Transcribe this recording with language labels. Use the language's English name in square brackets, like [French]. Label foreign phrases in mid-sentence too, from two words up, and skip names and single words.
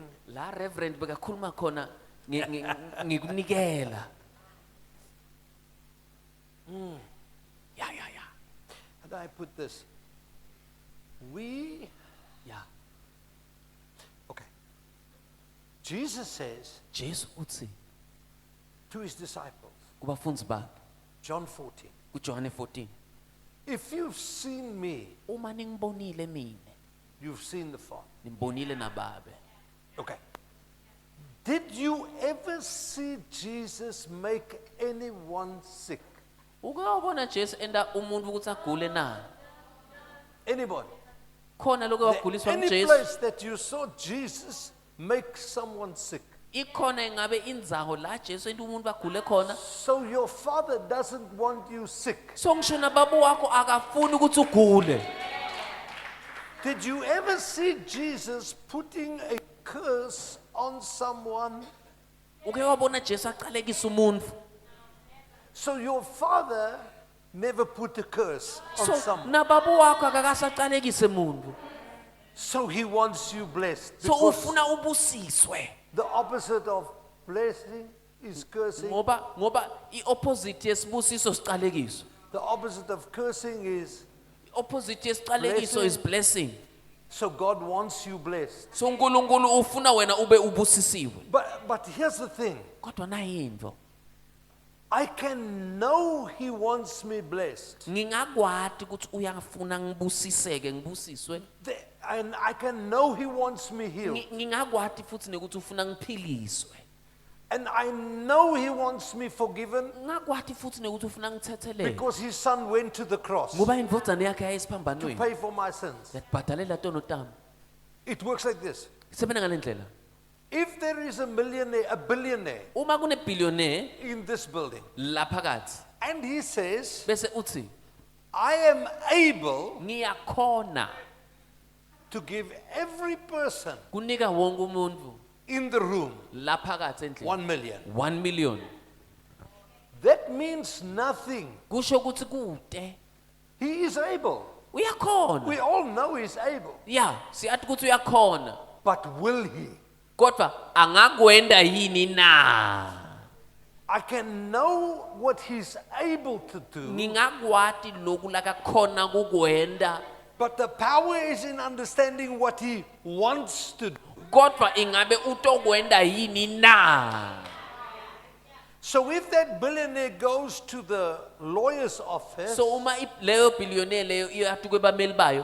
[Swati] la reverend bekakhuluma khona ngikunikela ya [English] And I put this. ya Okay. Jesus says [Swati] Jesu uthi [English] to his disciples, [Swati] kubafunzi bakhe [English] John 14, [Swati] kuJohane 14 [English] if you've seen me, [Swati] uma ningibonile mina [English] you've seen the Father. [Swati] nimbonile nababe [English] Okay. Did you ever see Jesus make anyone sick? [Swati] uke wabona Jesu enda umuntu ukuthi agule na [English] Anybody? [Swati] khona lokho waguliswa [English] Any [Swati] nguJesu [English] place that you saw Jesus make someone sick. [Swati] ikhona ingabe indzawo la Jesu enda umuntu bagule khona [English] So your Father doesn't want you sick. [Swati] so ngisho nababa wakho akafuni ukuthi ugule [English] Did you ever see Jesus putting a curse on someone? [Swati] uke wabona Jesu aqalekisa umuntu [English] So your Father never put a curse on so someone. [Swati] nababa wakho akakasaqalekise umuntu [English] So he wants you blessed. so Because [Swati] ufuna ubusiswe [English] the opposite of blessing is cursing. [Swati] ngoba iopposite yesibusiso siqalekiso [English] The opposite of cursing is, [Swati] opposite yesiqalekiso [English] is blessing so God wants you blessed. [Swati] so uNkulunkulu ufuna wena ube ubusisiwe [English] But here's the thing. [Swati] kodwa nayinto [English] I can know he wants me blessed. [Swati] ngingakwati ukuthi uyafuna ngibusiseke ngibusiswe [English] And I can know he wants me healed. [Swati] ngingakwati futhi nekuthi ufuna ngiphiliswe [English] And I know he wants me forgiven [Swati] ngakwati futhi nekuthi ufuna ngithethelele [English] because his son went to the cross [Swati] ngoba indvodzane yakhe [English] to [Swati] yayisiphambanweni [English] pay for my sins. [Swati] yakubhadalela tono tami [English] It works like this. [Swati] isebenza ngalendlela [English] If there is a billionaire [Swati] uma kunebillionaire [English] in this building, [Swati] laphakathi [English] and he says, [Swati] bese uthi [English] I am able [Swati] ngiyakhona [English] to give every person [Swati] kunika wonke umuntu [English] in the room [Swati] laphakathi endlini 1 million. 1 million [English] That means nothing. [Swati] kusho ukuthi kude [English] He is able. [Swati] uyakhona. [English] We all know he's able. Yeah, [Swati] siyathi ukuthi uyakhona. [English] But will he? [Swati] Kodwa angakwenda yini na? [English] I can know what he's able to do. [Swati] Ngingakwati lokhu lakakhona kukwenda. [English] But the power is in understanding what he wants to do. [Swati] Kodwa ingabe utokwenda yini na? [English] So if that billionaire goes to the lawyer's office [Swati] So uma leyo billionaire leyo iyathi kwebameli bayo